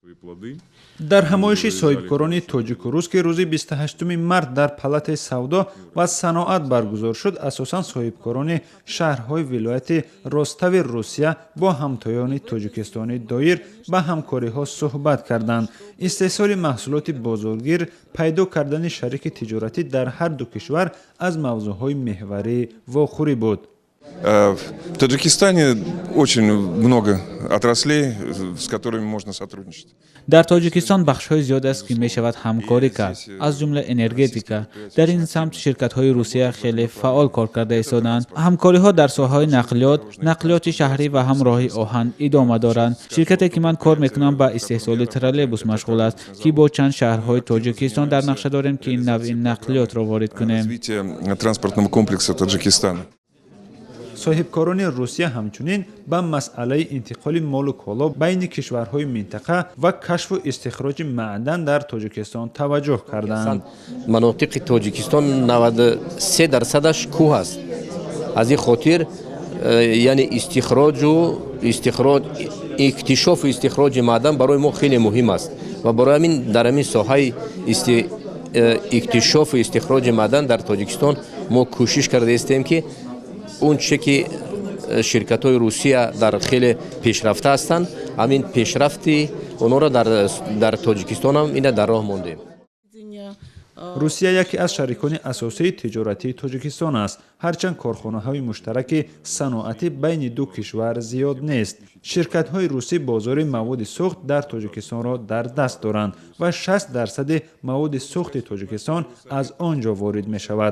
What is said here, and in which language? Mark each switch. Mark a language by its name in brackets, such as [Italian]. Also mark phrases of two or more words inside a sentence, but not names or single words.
[Tajik] дар ҳамоиши соҳибкорони тоҷику рус ки рӯзи 28 март дар палатаи савдо ва саноат баргузор шуд, асосан соҳибкорони шаҳрҳои вилояти ростави Русия бо ҳамтоёни тоҷикистони доир ба ҳамкориҳо суҳбат карданд. истеҳсоли маҳсулоти бозоргир, пайдо кардани шарики тиҷоратӣ дар ҳар ду кишвар аз мавзӯъҳои меҳварии вохӯрӣ буд. [Russian] В Таджикистане очень много отраслей, с которыми можно сотрудничать. [Tajik] дар тоҷикистон бахшҳои зиёд аст ки мешавад ҳамкорӣ кард, аз ҷумла энергетика. дар ин самт ширкатҳои русия хеле фаъол кор карда истоданд. ҳамкориҳо дар соҳаҳои нақлиёти шаҳрӣ ва ҳам роҳи оҳан идома доранд. ширкате ки ман кор мекунам ба истеҳсоли троллейбус машғул аст ки бо чанд шаҳрҳои тоҷикистон дар нақша дорем ки ин навъи нақлиётро ворид кунем. [Russian] Развитие транспортного комплекса Таджикистана. [Tajik] соҳибкорони русия ҳамчунин ба масъалаи интиқоли молу коло байни кишварҳои минтақа ва кашфу истихроҷи маъдан дар тоҷикистон таваҷҷӯҳ карданд. [Persian] مناطق تاجیکستان 93% کوه است. از این خاطر یعنی اکتشاف و استخراج معدن برای ما خیلی مهم است و برای همین در همین ساحه اکتشاف و استخراج معدن در تاجیکستان ما کوشش کرده هستیم که اون چه که شرکت‌های روسیه در خیلی پیشرفته هستند، همین پیشرفتی اونا را در تاجیکستان هم اینه در راه موندیم. [Tajik] русия яке аз шарикони асосии тиҷоратии тоҷикистон аст, ҳарчанд корхонаҳои муштараки саноатӣ байни ду кишвар зиёд нест. ширкатҳои русӣ бозори маводи сӯхт дар тоҷикистонро дар даст доранд ва 60% маводи сӯхти тоҷикистон аз он ҷо ворид мешавад.